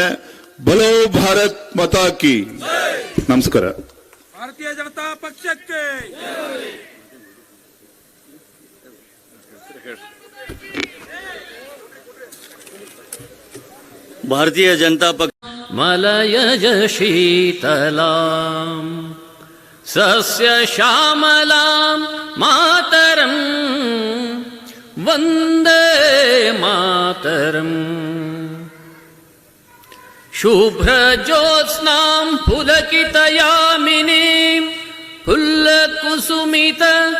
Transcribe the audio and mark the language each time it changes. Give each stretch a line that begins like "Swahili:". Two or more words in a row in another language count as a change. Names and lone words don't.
Hindi: बोलो भारत माता की. ನಮಸ್ಕಾರ.
Kannada: ಭಾರತೀಯ ಜನತಾ ಪಕ್ಷಕ್ಕೆ ಭಾರತೀಯ ಜನತಾ ಪಕ್ಷ
Sanskrit: मलयज शीतलाम् सस्य श्यामलाम् मातरम् वन्दे मातरम् शुभ्रज्योत्स्नाम् पुलकितयामिनीम् फुल्लकुसुमित